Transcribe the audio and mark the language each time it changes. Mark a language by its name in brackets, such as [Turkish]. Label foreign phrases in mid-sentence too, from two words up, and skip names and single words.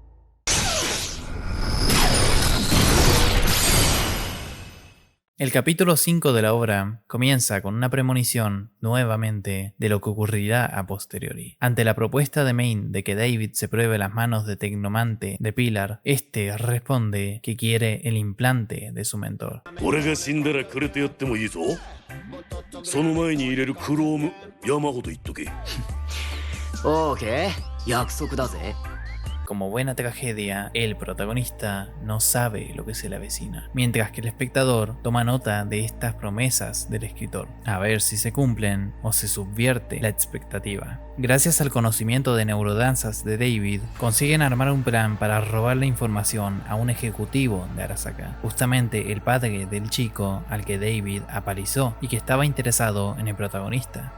[Spanish] El capítulo 5 de la obra comienza con una premonición, nuevamente, de lo que ocurrirá a posteriori. Ante la propuesta de Main de que David se pruebe las manos de tecnomante de Pilar, este responde que quiere el implante de su mentor. [Japanese] 俺が死んだらくれてやってもいいぞ。その前に入れるクローム山ほど言っとけ。オーケー、約束だぜ。 [Spanish] Como buena tragedia, el protagonista no sabe lo que se le avecina, mientras que el espectador toma nota de estas promesas del escritor, a ver si se cumplen o se subvierte la expectativa. Gracias al conocimiento de neurodanzas de David, consiguen armar un plan para robar la información a un ejecutivo de Arasaka, justamente el padre del chico al que David apalizó y que estaba interesado en el protagonista.